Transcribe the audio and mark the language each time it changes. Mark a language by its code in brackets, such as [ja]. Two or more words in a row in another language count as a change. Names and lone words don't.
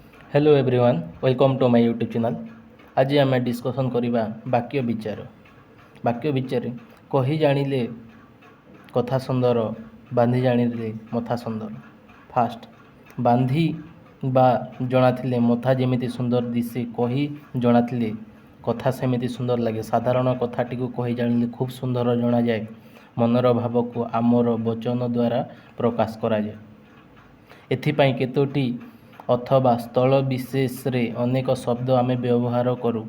[en] Hello everyone welcome to my YouTube channel. [or] ଆଜି ଆମ ଡିସକସନ କରିବା ବାକ୍ୟ ବିଚାର କହି ଜାଣିଲେ କଥା ସୁନ୍ଦର ବାନ୍ଧି ଜାଣିଲେ ମଥା ସୁନ୍ଦର। ଫାଷ୍ଟ ବାନ୍ଧି ବା ଜାଣିଥିଲେ ମଥା ଯେମିତି ସୁନ୍ଦର ଦିଶେ କହି ଜାଣିଥିଲେ କଥା ସେମିତି ସୁନ୍ଦର ଲାଗେ। ସାଧାରଣ କଥାଟି କୁ କହି ଜାଣିଲେ ଖୁବ ସୁନ୍ଦର ଜଣା ଯାଏ। ମନର ଭାବ କୁ ଆମର ବଚନ ଦ୍ୱାରା ପ୍ରକାଶ କରା ଯାଏ। ଏଥିପାଇଁ କେତୋଟି ଅଥବା ସ୍ଥଳ ବିଶେଷ ରେ ଅନେକ ଶବ୍ଦ ଆମେ ବ୍ୟବହାର କରୁଁ।